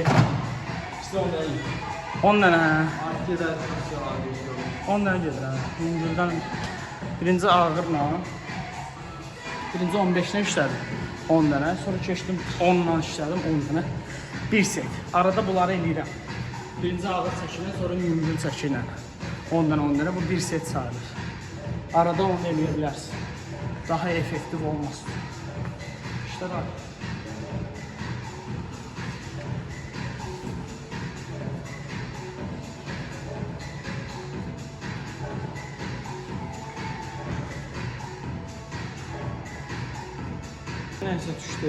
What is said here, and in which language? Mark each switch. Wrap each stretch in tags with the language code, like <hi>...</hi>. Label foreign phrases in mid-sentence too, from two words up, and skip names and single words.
<tr>İşte ondan iyi.</tr> <az>10 dənə.</az> <tr>Artık eder.</tr> <az>10 dənə gedir ha. Yüngüldən birinci ağırla. Birinci 15-dən işlədim. 10 dənə. Sonra keçdim 10-dan işlədim 10 dənə. Bir set. Arada bunları eləyirəm. Birinci ağır çəkilən, sonra yüngül çəkilən. 10 dənə. Bu bir set sayılır. Arada onu eləyə bilərsin. Daha effektiv olmasın.</az> <tr>İşte var. Neyse düştü.</tr>